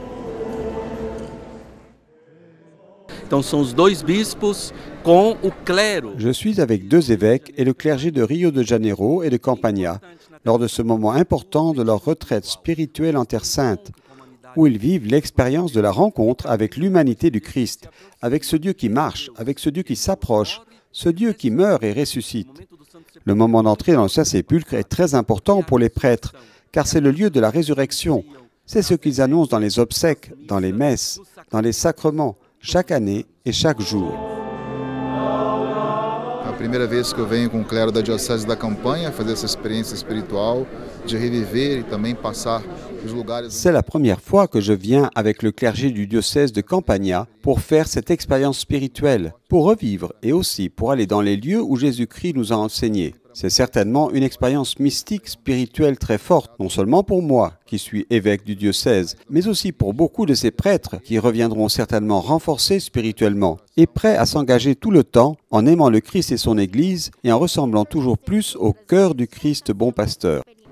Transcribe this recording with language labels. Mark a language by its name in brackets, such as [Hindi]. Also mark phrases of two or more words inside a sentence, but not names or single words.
[French] Je suis avec deux évêques et le clergé de Rio de Janeiro et de Campania lors de ce moment important de leur retraite spirituelle en Terre Sainte, où ils vivent l'expérience de la rencontre avec l'humanité du Christ, avec ce Dieu qui marche, avec ce Dieu qui s'approche, ce Dieu qui meurt et ressuscite. Le moment d'entrée dans le Saint-Sépulcre est très important pour les prêtres, car c'est le lieu de la résurrection. C'est ce qu'ils annoncent dans les obsèques, dans les messes, dans les sacrements, chaque année et chaque jour. [Portuguese] A primeira vez que eu venho com o clero da Diocese da Campanha fazer essa experiência espiritual, de reviver e também passar os lugares. [French] C'est la première fois que je viens avec le clergé du diocèse de Campania pour faire cette expérience spirituelle, pour revivre et aussi pour aller dans les lieux où Jésus-Christ nous a enseigné. C'est certainement une expérience mystique, spirituelle très forte, non seulement pour moi, qui suis évêque du diocèse, mais aussi pour beaucoup de ces prêtres qui reviendront certainement renforcés spirituellement et prêts à s'engager tout le temps en aimant le Christ et son Église et en ressemblant toujours plus au cœur du Christ bon pasteur.